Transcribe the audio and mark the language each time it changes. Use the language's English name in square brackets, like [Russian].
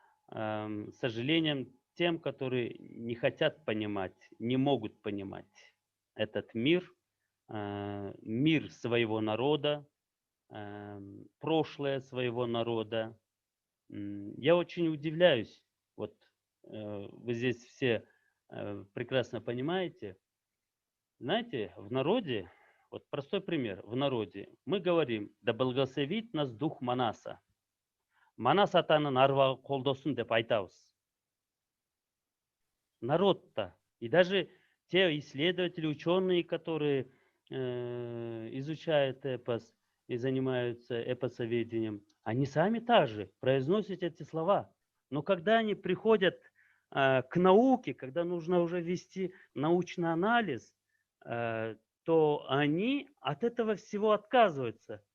[Russian] С сожалением тем, которые не хотят понимать, не могут понимать этот мир, мир своего народа, прошлое своего народа. Я очень удивляюсь, вот вы здесь все прекрасно понимаете. Знаете, в народе, вот простой пример, в народе мы говорим, да благословит нас дух Манаса. [Kyrgyz] Манас атаның арвағы қолдасын деп айтабыз. [Russian] Народ-то, и даже те исследователи, ученые, которые изучают эпос и занимаются эпосоведением, они сами также произносят эти слова. Но когда они приходят к науке, когда нужно уже вести научный анализ, то они от этого всего отказываются.